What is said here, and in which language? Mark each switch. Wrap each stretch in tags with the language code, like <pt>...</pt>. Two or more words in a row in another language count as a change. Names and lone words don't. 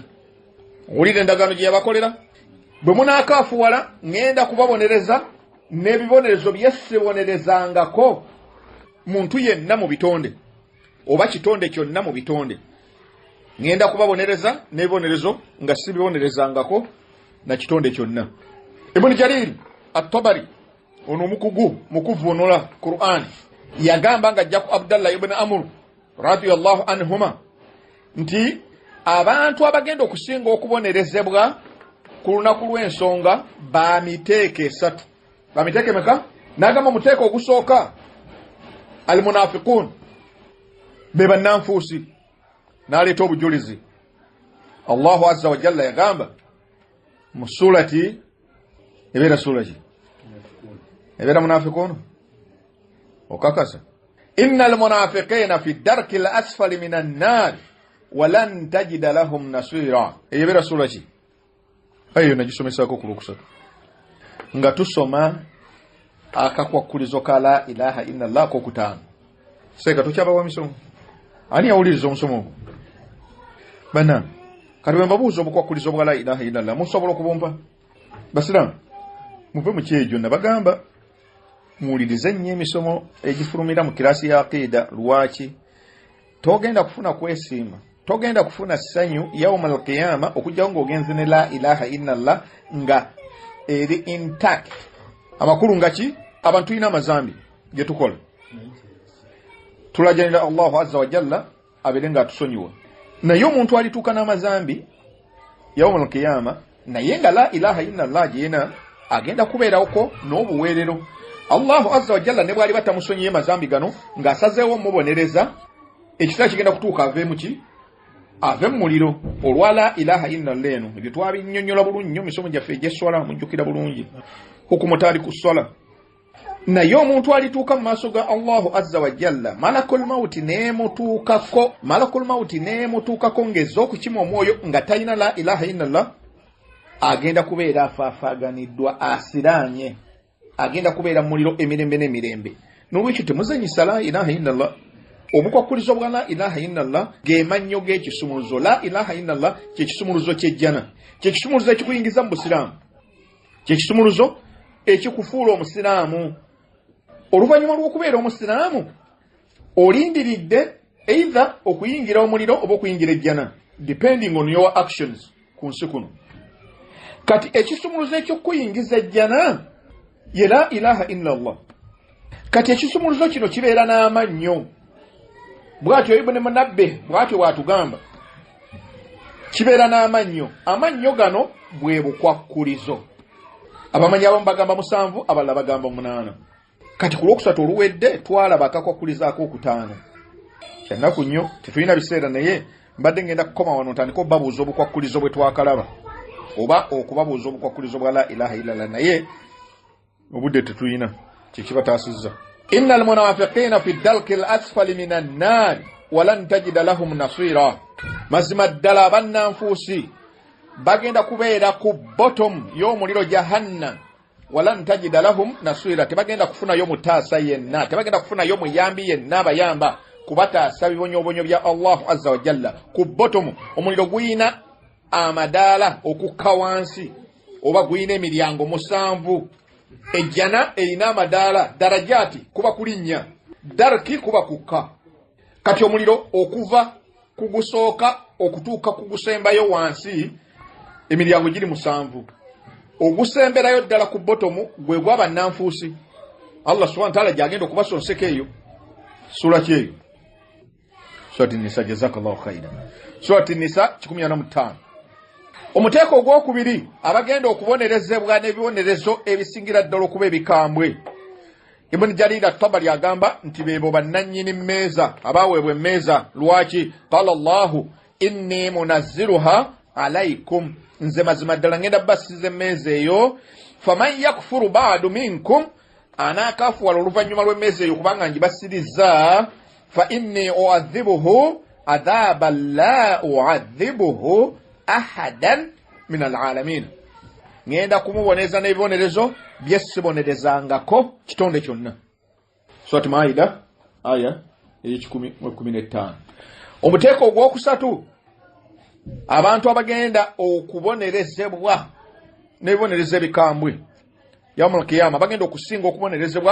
<lg>Owulira endagaano gye yabakolera, bwe munaakaafuwala ngenda kubabonereza n'ebibonerezo bye sibonerezangako muntu yenna mu bitonde, oba kitonde kyonna mu bitonde. Ngenda kubabonereza n'ebibonerezo nga sibibonerezangako na kitonde kyonna. Ibn Jarir at-Tabari, ono omukugu mu kuvvuunula Qur'an, yagamba nga ajja ku Abdallah ibn Amr</lg> <ar>رضي الله عنهما</ar> <lg>nti abantu abagenda okusinga okubonerezebwa ku lunaku lw'ensonga ba miteeko esatu. Ba miteeko emeka? N'agamba omuteeko ogusooka almunafiqun, be bannanfuusi, n'aleeta obujulizi.</lg> <ar>الله عز وجل</ar> <lg>yagamba mu surati, ebeera surati ebeera munafiqun, okakasa</lg> <ar>إن المنافقين في الدرك الأسفل من النار ولن تجد لهم نصيرا.</ar> <lg>Ebeera surati ayo nagisomesako ku Lwokusatu nga tusoma akakwakulizo ka</lg> <ar>لا إله إلا الله</ar> <lg>ko kutaano. Seka tukyabawa misomo, ani awuliriza omusomo ogwo bana? Kati bwe mbabuuza obukwakulizo bwa</lg> <ar>لا إله إلا الله</ar> <lg>musobola okubumpa? Basiramu muve mu kyejo, nabagamba muwulirize nnyo emisomo egifulumira mu kirasi ya aqida. Lwaki? Togenda kufuna kwesimba, togenda kufuna ssanyu</lg> <ar>يوم القيامة</ar> <lg>okujjawo ng'ogenze ne</lg> <ar>لا إله إلا الله</ar> <lg>nga eri intact. Amakulu ngaki? Abantu tulina amazambi ge tukola, tulajanira</lg> <ar>الله عز وجل</ar> <lg>abeere nga atusonyiwa. Naye omuntu alituuka n'amazambi</lg> <ar>يوم القيامة</ar> <lg>naye nga</lg> <ar>لا إله إلا الله</ar> <lg>gyena agenda kubeerako n'obuweerero.</lg> <ar>الله عز وجل</ar> <lg>ne bwali batamusonyiye mazambi gano ng'asazeewo mubonereza ekiseera kigenda kutuuka ave mu muliro olwa</lg> <ar>لا إله إلا الله</ar> <lg>eno. Ebyo twabinnyonnyola bulungi nnyo misomo gyaffe egy'esswala mujjukira bulungi</lg> <ar>حكم تارك الصلاة.</ar> <lg>Naye omuntu alituuka mu maaso ga</lg> <ar>الله عز وجل ملك الموت</ar> <lg>neemutuukako ng'ezza okukima omwoyo nga talina</lg> <ar>لا إله إلا الله,</ar> <lg>agenda kubeera afaafaaganiddwa asiraanye, agenda kubeera mu muliro emirembe n'emirembe. N'olwekyo temuzanyisa</lg> <ar>لا إله إلا الله.</ar> <lg>Obukwakkulizo bwa</lg> <ar>لا إله إلا الله</ar> <lg>ge mannyo g'ekisumuluzo.</lg> <ar>لا إله إلا الله</ar> <lg>kye kisumuluzo ky'ejjana, kye kisumuluzo ekikuyingiza mu busiraamu, kye kisumuluzo ekikufuula omusiraamu. Oluvannyuma lw'okubeera omusiraamu olindiridde either okuyingira omuliro oba okuyingira ejjana,</lg> <en>depending on your actions</en> <lg>ku nsi kuno. Kati ekisumuluzo eky'okuyingiza ejjana ye</lg> <ar>لا إله إلا الله.</ar> <lg>Kati ekisumuluzo kino kibeera n'amannyo. Bw'atyo Ibn Munabbih bw'atyo bw'atugamba, kibeera n'amannyo. Amannyo gano bwe bukwakkulizo. Abamanyi abamu bagamba 7, abalala bagamba 8. Kati ku lwokusatu oluwedde twalaba akakwakkulizaako 5. Kyannaku nnyo, tetulina biseera naye mbadde ngenda kukoma wano ntandika obabuuza obukwakkulizo bwe twakalaba oba okubabuuza obukwakkulizo bwa</lg> <ar>لا إله إلا الله,</ar> <lg>naye obudde tetulina kyekibataasizza.</lg> <ar>إن المنافقين في الدرك الأسفل من النار ولن تجد لهم نصيرا.</ar> <lg>Mazima ddala abannanfuusi bagenda kubeera ku bottom y'omuliro jahannam.</lg> <ar>ولن تجد لهم نصيرا,</ar> <lg>tebagenda kufunayo mutaasa yenna, tebagenda kufunayo muyambi yenna bayamba kubataasa bibonyobonyo bya</lg> <ar>الله عز وجل.</ar> <lg>Ku bottom omuliro guyina amadaala okukka wansi oba guyina emiryango 7. Ejjana erina amadaala darajati kuba kulinnya, darki kuba kukka. Kati omuliro okuva kugusooka okutuuka kugusembayo wansi emiryango giri 7. Ogusemberayo ddala ku botomu gwe gw'abannanfuusi.</lg> <ar>الله سبحانه وتعالى</ar> <lg>gyagenda okubasonseka eyo. Sura ki eyo? Surati Nisa,</lg> <ar>جزاك الله خيرا.</ar> <lg>Surati Nisa 15. Omuteeko ogwokubiri abagenda okubonerezebwa n'ebibonerezo ebisingira ddala okuba ebikambwe. Ibn Jarir at-Tabari agamba nti beebo bannannyini mmeeza abaweebwa emmeeza. Lwaki?</lg> <ar>قال الله إني منزلها عليكم,</ar> <lg>nze mazima ddala ngenda basiza emmeeza eyo.</lg> <ar>فمن يكفر بعد منكم,</ar> <lg>anaakafuwala oluvannyuma lw'emmeeza eyo kubanga ngibasirizza.</lg> <ar>فإني أعذبه عذابا لا أعذبه أحدا من العالمين,</ar> <lg>ngenda kumuboneza n'ebibonerezo bye sibonerezangako kitonde kyonna. Surati Maida aya 10:15. Omuteeko ogwokusatu abantu abagenda okubonerezebwa n'ebibonerezo ebikambwe</lg> <ar>يوم القيامة</ar> <lg>bagenda okusinga okubonerezebwa.</lg>